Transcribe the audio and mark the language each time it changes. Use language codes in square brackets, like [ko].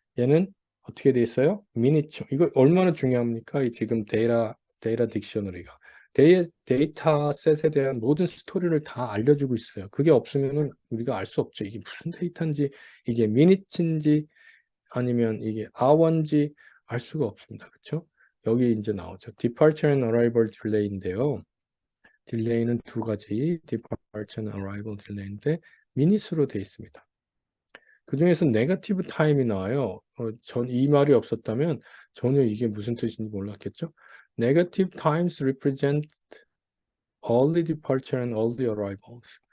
[ko] 얘는 어떻게 돼 있어요? 미니처. 이거 얼마나 중요합니까? 이 지금 데이터 딕셔너리가. 데이터 셋에 대한 모든 스토리를 다 알려주고 있어요. 그게 없으면은 우리가 알 수 없죠. 이게 무슨 데이터인지, 이게 미니츠인지, 아니면 이게 hour인지 알 수가 없습니다. 그렇죠? 여기 이제 나오죠. Departure and Arrival Delay인데요. 딜레이는 두 가지, Departure and Arrival Delay인데 미니스로 되어 있습니다. 그 중에서 네거티브 타임이 나와요. 전 이 말이 없었다면 전혀 이게 무슨 뜻인지 몰랐겠죠? [en] Negative times represent early departure and early arrivals.